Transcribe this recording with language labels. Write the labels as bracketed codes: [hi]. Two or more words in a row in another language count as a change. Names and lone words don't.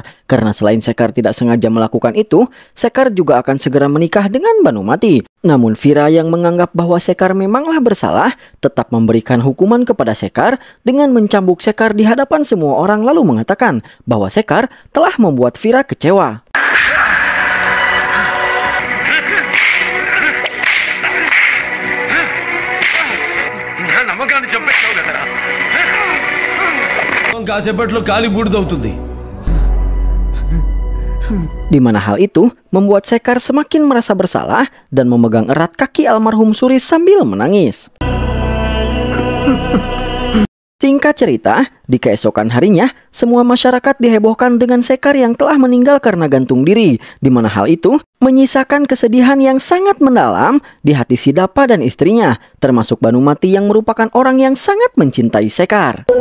[id] Karena selain Sekar tidak sengaja melakukan itu, Sekar juga akan segera menikah dengan Banumati. Namun Vira yang menganggap bahwa Sekar memanglah bersalah, tetap memberikan hukuman kepada Sekar dengan mencambuk Sekar di hadapan semua orang lalu mengatakan bahwa Sekar telah membuat Vira kecewa. [te] కాసేపట్లో కాలి బూడిదవుతుంది. [id] Di mana hal itu membuat Sekar semakin merasa bersalah dan memegang erat kaki almarhum Suri sambil menangis. Singkat cerita, di keesokan harinya, semua masyarakat dihebohkan dengan Sekar yang telah meninggal karena gantung diri, di mana hal itu menyisakan kesedihan yang sangat mendalam di hati Sidapa dan istrinya, termasuk Banumati yang merupakan orang yang sangat mencintai Sekar.